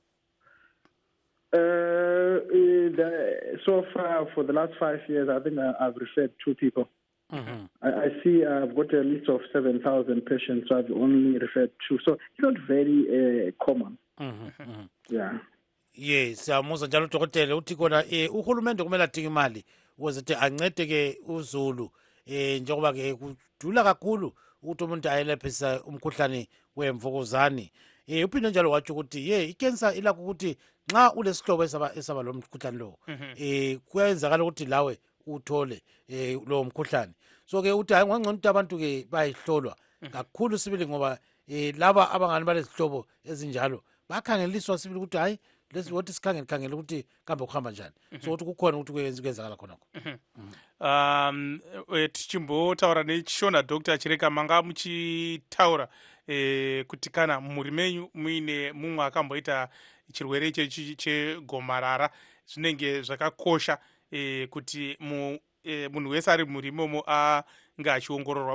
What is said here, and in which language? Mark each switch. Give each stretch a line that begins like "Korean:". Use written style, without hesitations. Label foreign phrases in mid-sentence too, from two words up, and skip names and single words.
English: So far, for the last 5 years, I think I've referred 2 people. I see I've got a list of 7,000 patients, so I've only referred 2. So it's not very common. Yeah. Yes,
North Ndebele: siyamuzwa njalo udokotela uthi kona uhulumende kumele adinge imali ukuze ukuthi ancede ke uZulu njengoba ke kudula kakhulu ukuthi umuntu ayelephisa umkhuhlane wemvukuzane. Uphinde njalo watsho ukuthi icancer ilakho ukuthi nxa ulesihlobo esaba lo mkhuhlane lo kuyenzakala ukuthi lawe uthole lo mkhuhlane. So ke uthi hayi ngangcono ukuthi abantu ke bayihlolwa kakhulu sibili ngoba laba abangani balezihlobo ezinjalo bakhangeliswa sibili ukuthi hayi lesiwothi sikhangele ukuthi kambe kuhamba njani. So ukuthi kukhona ukuthi kuyenzakala khonako.
Shona: Tichimbotaura nechishona Dr. Chireka manga muchitaura kuti kana muri menyu muine mumwe akamboita chirwere chegomarara zvinenge zvakakosha kuti munhu wese ari muri imomo ange achiongororwa.